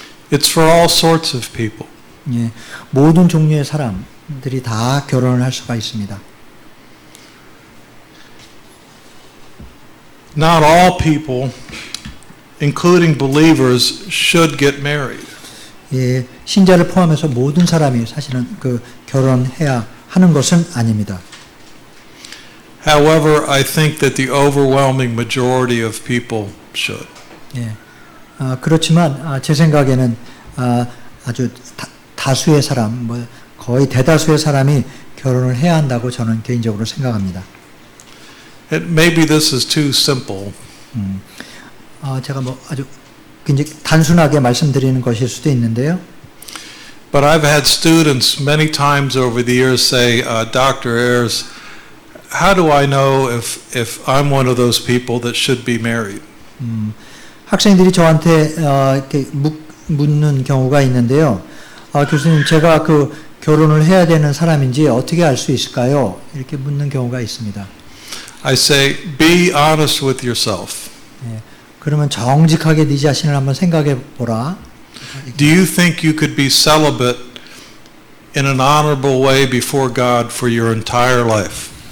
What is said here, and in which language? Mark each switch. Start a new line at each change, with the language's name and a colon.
English: It's for all sorts of people.
Korean: 예, 모든 종류의 사람들이 다 결혼을 할 수가 있습니다.
English: Not all people, including believers, should get married.
Korean: 예, 신자를 포함해서 모든 사람이 사실은 결혼해야 하는 것은 아닙니다.
English: However, I think that the overwhelming majority of people should.
Korean: 예, 그렇지만 제 생각에는 아주 다수의 사람, 거의 대다수의 사람이 결혼을 해야 한다고 저는 개인적으로 생각합니다.
English: Maybe this is too simple.
Korean: 제가 아주 굉장히 단순하게 말씀드리는 것일 수도 있는데요.
English: But I've had students many times over the years say, Dr. Ayers, how do I know if I'm one of those people that should be married?
Korean: 학생들이 저한테 이렇게 묻는 경우가 있는데요. 교수님, 제가 결혼을 해야 되는 사람인지 어떻게 알 수 있을까요? 이렇게 묻는 경우가 있습니다.
English: I say, be honest with yourself.
Korean: 예, 그러면 정직하게 네 자신을 한번 생각해 보라.
English: Do you think you could be celibate in an honorable way before God for your entire life?